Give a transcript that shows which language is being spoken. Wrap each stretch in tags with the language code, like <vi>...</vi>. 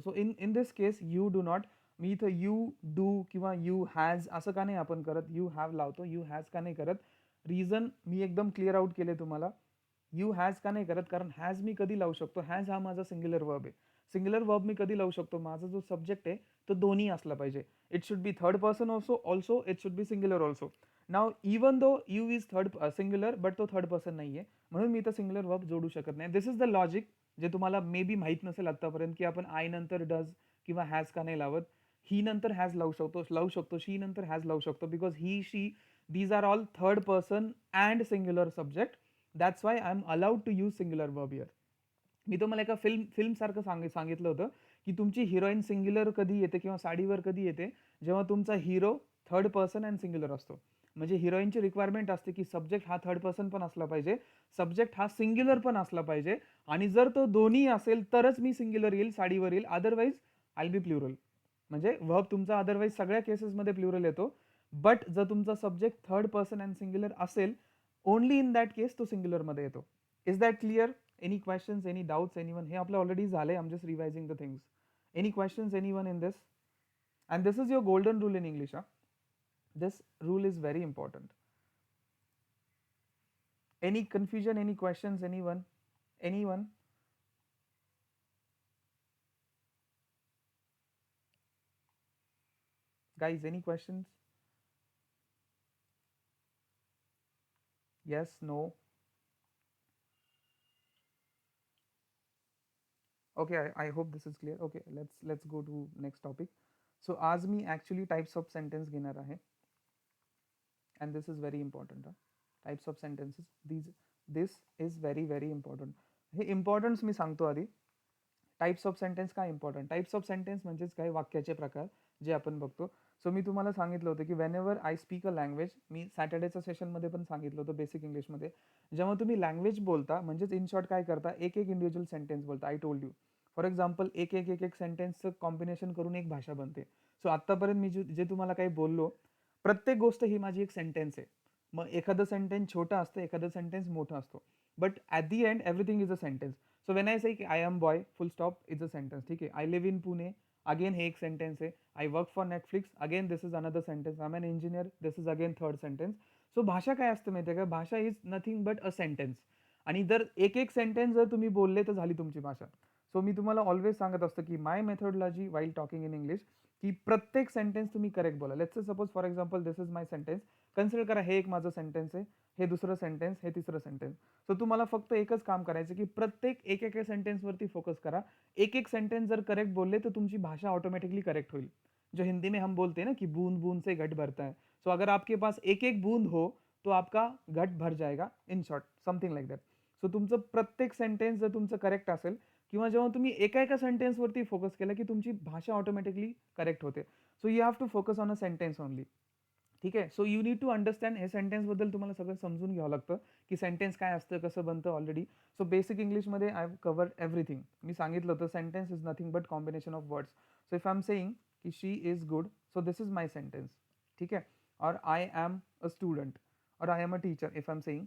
<en>so in this case you do not,</en> <mr>मी इथं you do किंवा you has असं का नाही आपण करत, यू हॅव लावतो, यू हॅज का नाही करत. रिझन मी एकदम क्लिअर आउट केले तुम्हाला. यू हॅज का नाही करत, कारण हॅज मी कधी लावू शकतो, हॅज हा माझा सिंग्युलर वर्ब आहे. सिंग्युलर वर्ब मी कधी लावू शकतो, माझा जो सब्जेक्ट आहे तो दोन्ही असला पाहिजे.</mr> <en>It should be third person also it should be singular also.</en> <mr>Now even though you is third singular but तो थर्ड पर्सन नाही आहे, म्हणून मी इथं सिंग्युलर वर्ब जोडू शकत नाही.</mr> <en>this is the logic</en> <mr>जे तुम्हाला मे बी माहीत नसेल आतापर्यंत, की आपण आय नंतर डज किंवा हॅज का नाही लावत. ही नंतर हॅज लावू शकतो, शी नंतर हॅज लावू शकतो,</mr> <en>Because he, she, these are all third person and singular subject. That's why I am allowed to use singular verb here.</en> <mr>मी तुम्हाला एका फिल्म सारखं सांगितलं होतं की तुमची हिरोईन सिंग्युलर कधी येते किंवा साडीवर कधी येते, जेव्हा तुमचा hero third person and singular असतो. म्हणजे हिरोईनची रिक्वायरमेंट असते की सब्जेक्ट हा थर्ड पर्सन पण असला पाहिजे, सब्जेक्ट हा सिंग्युलर पण असला पाहिजे, आणि जर तो दोन्ही असेल तरच मी सिंग्युलर येईल, साडीवर येईल,</mr> <en>Otherwise I be plural.</en> <mr>म्हणजे वर्ब तुमचा अदरवाईज सगळ्या केसेसमध्ये प्लुरल येतो. बट जर तुमचा subject third person and singular असेल,</mr> <en>only in that case</en> <mr>तो सिंग्युलरमध्ये येतो.</mr> <en>Is that clear? Any questions, any doubts, anyone?</en> <mr>हे आपलं ऑलरेडी झालंय.</mr> <en>I'm just revising the things. Any questions, anyone in this? And this is your golden rule in English. This rule is very important. Any confusion, any questions, anyone? Anyone? Guys, any questions? Yes, no? Okay, I hope this is clear. Okay, let's go to next topic. So</en> <mr>आज मी</mr> <en>actually types of sentence</en> <mr>घेणार आहे,</mr> <en>and this is very important. Types of sentences. This is very very important.</en> <mr>हे importance मी सांगतो आधी. Types of sentence काय important. Types of sentence म्हणजेच काय, वाक्याचे प्रकार जे आपण बघतो. सो मी तुम्हाला सांगितलं होतं की</mr> <en>whenever I speak a language,</en> <mr>मी सॅटर्डेच्या सेशनमध्ये पण सांगितलं होतं बेसिक इंग्लिशमध्ये, जेव्हा तुम्ही लँग्वेज बोलता म्हणजेच इन शॉर्ट काय करता, एक एक इंडिव्हिज्युअल सेंटेन्स बोलता.</mr> <en>I told you.</en> <mr>For example एक सेंटेन्सचं कॉम्बिनेशन करून एक भाषा बनते. सो आत्तापर्यंत मी जे तुम्हाला काही बोललो, प्रत्येक गोष्ट ही माझी एक सेंटेन्स आहे. मग एखादं सेंटेन्स छोटं असतं, एखादं सेंटेन्स मोठं असतो,</mr> <en>But at the end everything is a sentence. So when I say I am boy full stop is a sentence.</en> <mr>ठीक आहे.</mr> <en>I live in Pune,</en> <mr>again हे एक सेंटेन्स आहे.</mr> <en>I work for Netflix, again this is another sentence. I am an engineer, this is again third sentence.</en> <mr>So भाषा काय असते माहिती आहे का,</mr> <en>भाषा is nothing but a sentence.</en> <mr>आणि जर एक एक सेंटेन्स जर तुम्ही बोलले तर झाली तुमची भाषा. सो मी तुम्हाला ऑलवेज सांगत असतो की</mr> <en>my methodology while talking in English,</en> <mr>की प्रत्येक सेंटेन्स तुम्ही करेक्ट बोला.</mr> <en>Let's say suppose for example this is my sentence.</en> <mr>Consider करा हे एक माझं सेंटेन्स आहे, हे दुसरं सेंटेन्स, हे तिसरं सेंटेन्स. सो तुम्हाला फक्त एकच काम करायचं की प्रत्येक एक सेंटेन्सवरती फोकस करा. एक एक सेंटेन्स जर करेक्ट बोलले तर तुमची भाषा ऑटोमेटिकली करेक्ट होईल.</mr> <hi>जो हिंदी में हम बोलते हैं ना कि बूंद बूंद से घट भरता है. सो अगर आपके पास एक एक बूंद हो तो आपका घट भर जाएगा.</hi> <en>In short something like that.</en> <mr>So तुमचं प्रत्येक सेंटेन्स जर तुमचं करेक्ट असेल, किंवा जेव्हा तुम्ही एका सेंटेन्सवरती फोकस केला की तुमची भाषा ऑटोमॅटिकली करेक्ट होते.</mr> <en>So you have to focus on a sentence only.</en> <mr>ठीक आहे. So you need to understand हे सेंटेन्सबद्दल तुम्हाला सगळं समजून घ्यावं लागतं की सेंटेन्स काय असतं, कसं बनतं ऑलरेडी.</mr> <en>So basic इंग्लिशमध्ये I have covered everything.</en> <mr>मी सांगितलं होतं</mr> <en>Sentence is nothing but combination of words. So if I am saying की she is good, so this is my sentence.</en> <mr>ठीक आहे.</mr> <en>और I am a student और I am a teacher if I am saying.</en>